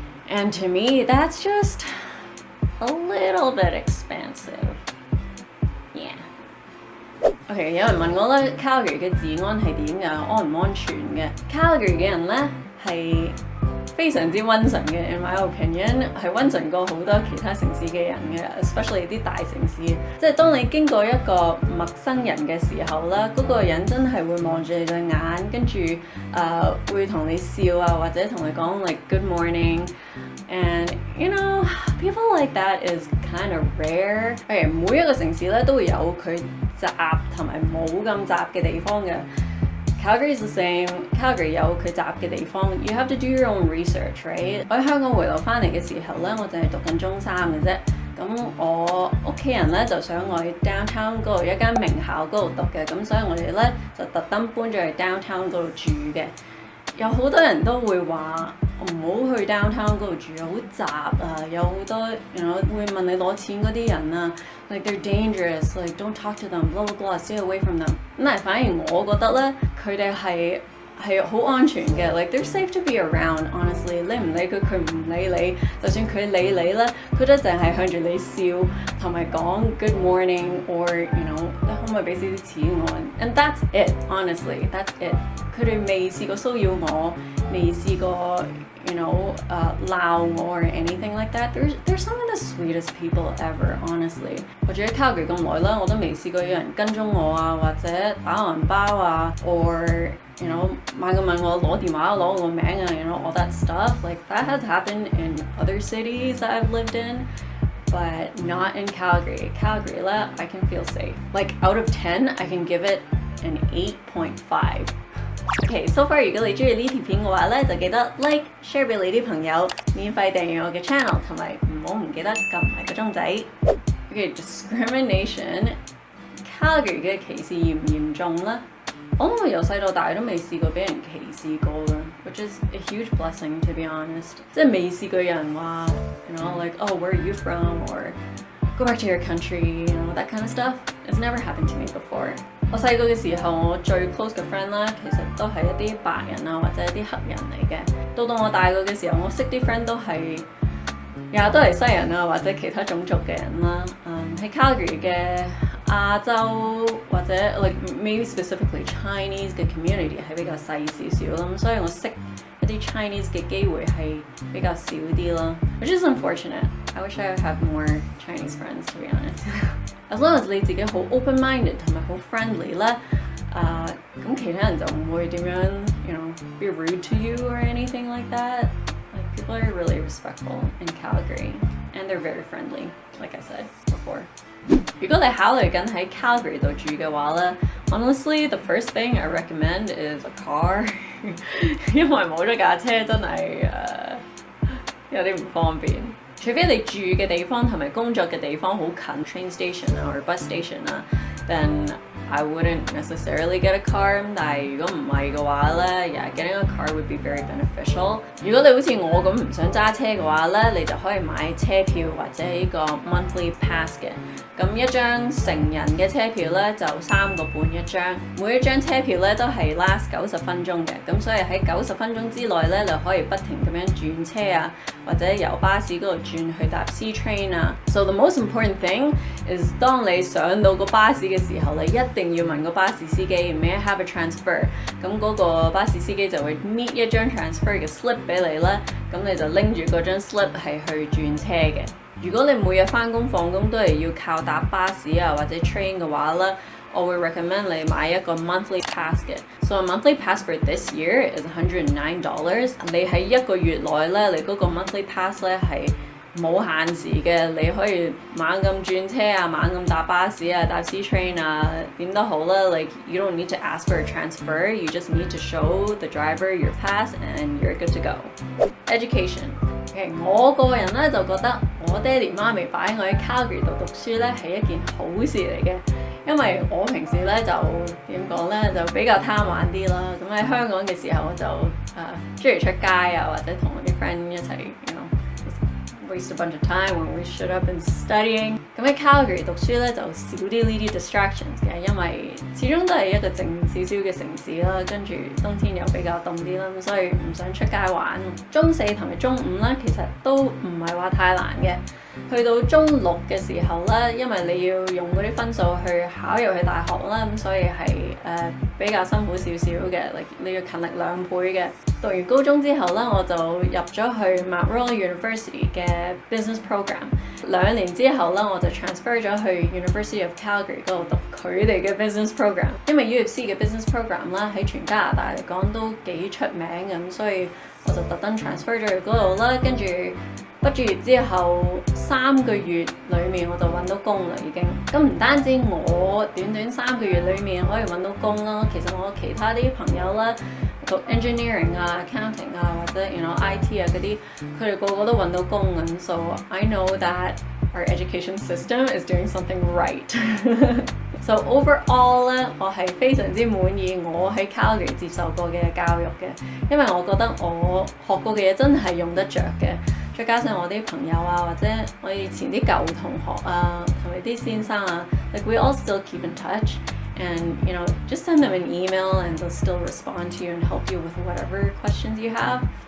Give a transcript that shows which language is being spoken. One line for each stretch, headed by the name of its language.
English: And to me, that's just a little bit expensive. Yeah.
Cantonese: OK， 有人問我咧 ，Calgary 嘅治安係點㗎？安唔安全嘅 ？Calgary 嘅人咧係非常之溫順嘅 ，
English: in my opinion
Cantonese: 係溫順過好多其他城市嘅人嘅 ，especially 啲大城市。即係當你經過一個陌生人嘅時候啦，嗰個人真係會望住你對眼，跟住會同你笑啊，或者同你講
English: like good morning。 And you know, people like that is kind of rare。
Cantonese: 每一個城市咧都會有佢雜同埋冇咁雜嘅地方嘅。
English: Calgary is the same.
Cantonese: Calgary 有佢雜嘅地方 ，
English: you have to do your own research, right？
Cantonese: 我喺香港回流翻嚟嘅時候咧，我淨係讀緊中3嘅啫。咁我屋企人咧就想我去 downtown 嗰度一間名校嗰度讀嘅，咁所以我哋咧就特登搬咗去 downtown 嗰度住嘅。有好多人都會話唔好去 downtown 嗰度住，好雜啊，有好多會問你攞錢嗰啲人啊 ，
English: like they're dangerous，like don't talk to them，blah blah blah，stay away from them。
Cantonese: 咁但係反而我覺得咧，佢哋係係好安全嘅
English: ，like they're safe to be around.
Cantonese: Honestly， 你唔理佢，佢唔理你，就算佢理你咧，佢都淨係向住你笑，同埋講
English: Good morning or you know，
Cantonese: 你可唔可以俾少啲錢我 ？
English: And that's it. Honestly, that's it.
Cantonese: 佢哋未試過騷擾我，未試過
English: you know
Cantonese: 鬧我
English: or anything like that. They're some of the sweetest people ever.
Cantonese: Honestly， 我住喺 Calgary 咁耐啦，我都未試過有人跟蹤我啊，或者打我銀包啊 ，
English: or you know
Cantonese: 猛咁問我攞電話攞我個名啊 ，
English: you know all that stuff. Like that has happened in other cities that I've lived in. But not in Calgary. Calgary 咧 I can feel safe. Like out of 10, I can give it an 8.5. Okay, so far
Cantonese: 如果你中意呢條片嘅話咧，就記得 like、share 俾你啲朋友，免費訂閱我嘅 channel， 同埋唔記得撳埋個鐘仔。
English: Okay, discrimination.
Cantonese: Calgary 嘅歧視嚴唔嚴重咧？我諗我由細到大都未試過俾人歧視過㗎 ，
English: which is a huge blessing to be honest。
Cantonese: 即係未試過有人話
English: ，you know like oh where are you from or go back to your country，you know that kind of stuff. It's never happened to me before。
Cantonese: 我細個嘅時候，我最 close 嘅 friend 啦，其實都係一啲白人啊或者一啲黑人嚟嘅。到我大個嘅時候，我識啲 friend 都係都係西人啊或者其他種族嘅人啦。喺 Calgary 嘅亞洲或者
English: like maybe specifically Chinese
Cantonese: 嘅 community 係比較細少少啦，咁所以我識一啲 Chinese 嘅機會係比較少啲啦 ，
English: which is unfortunate. I wish I would have more Chinese friends to be honest. As long as
Cantonese: 你自己好
English: open-minded
Cantonese: 同埋好
English: friendly
Cantonese: 咧，咁其他人就唔會點樣
English: you know be rude to you or anything like that. Like people are really respectful in Calgary and they're very friendly, like I said before.
Cantonese: 如果你考慮緊喺 Calgary 度住嘅話咧
English: honestly the first thing I recommend is a car
Cantonese: 因為冇咗架車真係有啲唔方便，除非你住嘅地方同埋工作嘅地方好近
English: train station 啊或者 bus station 啊 then I wouldn't necessarily get a car，
Cantonese: 但係如果唔係嘅話咧
English: yeah getting a car would be very beneficial。
Cantonese: 如果你好似我咁唔想揸車嘅話咧，你就可以買車票或者呢個 monthly pass 嘅。咁一張成人嘅車票咧就3個半一張，每一張車票咧都係 last 90分鐘嘅，咁所以喺90分鐘之內咧，你可以不停咁樣轉車啊，或者由巴士嗰度轉去搭 C train 啊。
English: So the most important thing is
Cantonese: 當你上到個巴士嘅時候，你一定要問個巴士司機
English: May I have a transfer？
Cantonese: 咁嗰個巴士司機就會搣一張 transfer 嘅 slip 俾你啦，咁你就拎住嗰張 slip 係去轉車嘅。如果你每日返工放工都係要靠搭巴士啊或者 train 嘅話咧，我會 recommend 你買一個 monthly pass 嘅。
English: So a monthly pass for this year is $109。
Cantonese: 你喺一個月內咧，你嗰個 monthly pass 咧係冇限時嘅，你可以猛咁轉車啊，猛咁搭巴士啊，搭 C train 啊，點都好啦。
English: Like you don't need to ask for a transfer, you just need to show the driver your pass and you're good to go.
Cantonese: Education。Okay， 我個人咧就覺得我爹哋媽咪擺我喺 Calgary 度讀書咧係一件好事嚟嘅，因為我平時咧就點講咧就比較貪玩啲啦。咁喺香港嘅時候我就中意出街啊，或者同我啲 friend 一齊
English: you know waste a bunch of time when we should have been studying。
Cantonese: 咁喺 Calgary 讀書咧就少啲呢啲 distractions 嘅，因為始終都係一個靜少少嘅城市啦，跟住冬天又比較凍啲啦，咁所以唔想出街玩。中4同埋中5咧其實都唔係話太難嘅。去到中6嘅時候咧，因為你要用嗰啲分數去考入去大學啦，咁所以係比較辛苦少少嘅，你要勤力2倍嘅。讀完高中之後咧，我就入咗去 Mount Royal University 嘅 business program。 2年之後咧，我就 transfer 咗去 University of Calgary 嗰度讀佢哋嘅 business program。因為 UFC 嘅 business program 啦，喺全加拿大嚟講都幾出名咁，所以我就特登 transfer 咗去嗰度啦。跟住畢咗業之後3個月裏面我就揾到工啦已經。咁唔單止我短短3個月裏面可以揾到工啦，其實我其他啲朋友啦，讀 engineering 啊、accounting 啊或者 you know IT 啊嗰啲，佢哋個個都揾到工咁。
English: So I know that our education system is doing something right. So overall
Cantonese: 咧，我係非常之滿意我喺 Calgary 接受過嘅教育嘅，因為我覺得我學過嘅嘢真係用得着嘅。再加上我啲朋友啊，或者我以前啲舊同學啊，同埋啲先生啊 ，
English: like we all still keep in touch and just send them an email and they'll still respond to you and help you with whatever questions you have.